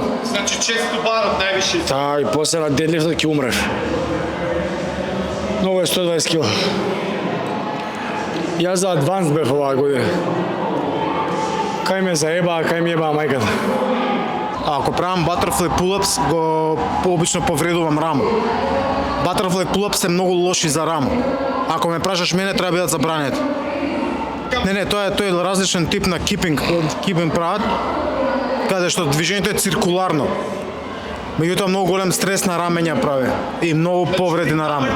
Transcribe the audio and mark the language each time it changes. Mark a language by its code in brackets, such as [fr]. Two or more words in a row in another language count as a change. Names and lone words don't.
[mk] Значи често барот највише. Та, и после на дедлифтот ќе умрев. Многу е 120 кила. Јас за адванс бев оваа година. Кај ме заебаа, кај ми ебаа мајката. Ако правам [en] butterfly pull-ups, [mk] го обично повредувам рамо. [en] Butterfly pull-ups [mk] се многу лоши за рамо. Ако ме прашаш мене, треба да бидат забранети. Не, тоа е различен тип на кипинг прават, каде што движењето е циркуларно. Меѓутоа многу голем стрес на рамења прави и многу повреди на рамо.